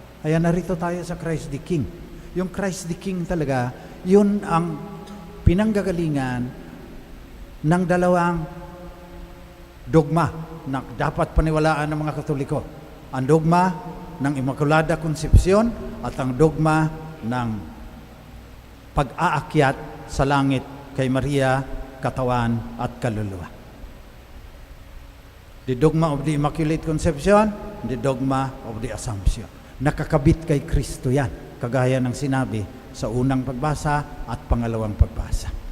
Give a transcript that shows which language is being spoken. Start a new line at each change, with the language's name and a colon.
Filipino: Kaya narito tayo sa Christ the King. Yung Christ the King talaga, yun ang pinanggagalingan ng dalawang dogma na dapat paniwalaan ng mga Katoliko. Ang dogma ng Immaculada Concepcion at ang dogma ng pag-aakyat sa langit kay Maria, katawan at kaluluwa.
English: The dogma of the Immaculate Conception, the dogma of the Assumption.
Filipino: Nakakabit kay Kristo yan, kagaya ng sinabi sa unang pagbasa at pangalawang pagbasa.